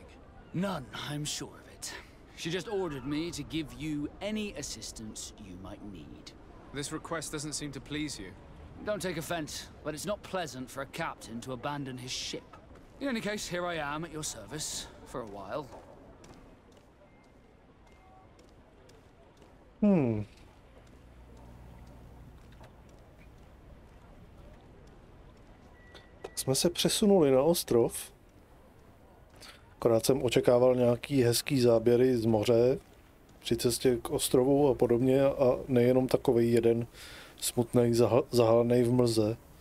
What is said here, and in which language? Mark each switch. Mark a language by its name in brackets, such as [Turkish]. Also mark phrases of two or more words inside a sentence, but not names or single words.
[English] None, I'm sure of it. She just ordered me to give you any assistance you might need. This request doesn't seem to please you. Don't take offense, but it's not pleasant for a captain to abandon his ship. In any case, here I am at your service, for a while. [Czech] Tak jsme se přesunuli na ostrov. Akorát jsem očekával nějaký hezký záběry z moře při cestě k ostrovu a podobně a nejenom takovej jeden smutný, zahalený v mlze.